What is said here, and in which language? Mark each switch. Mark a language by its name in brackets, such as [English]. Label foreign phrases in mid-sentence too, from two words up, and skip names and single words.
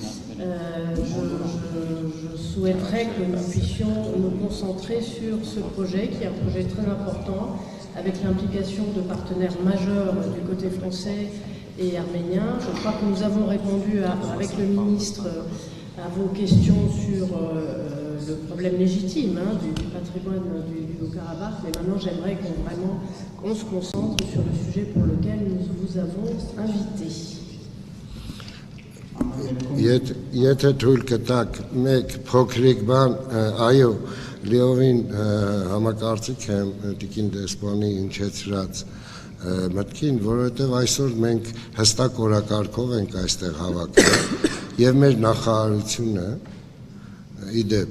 [French] Je souhaiterais que nous puissions nous concentrer sur ce projet, qui est un projet très important, avec l'implication de partenaires majeurs du côté français et arménien. Je crois que nous avons répondu avec le ministre à vos questions sur le problème légitime du patrimoine du Haut-Karabakh, mais maintenant j'aimerais qu'on se concentre sur le sujet pour lequel nous vous avons invité. [Armenian] Եթե թույլ կտակ մեկ փոքրիկ բան, այո, լիովին համակարծիք եմ Տիկին դեսպանի հնչեցրած մտքին, որովհետև այսօր մենք հստակ օրակարգով ենք այստեղ հավաքվել եւ մեր նախարարությունը իդեպ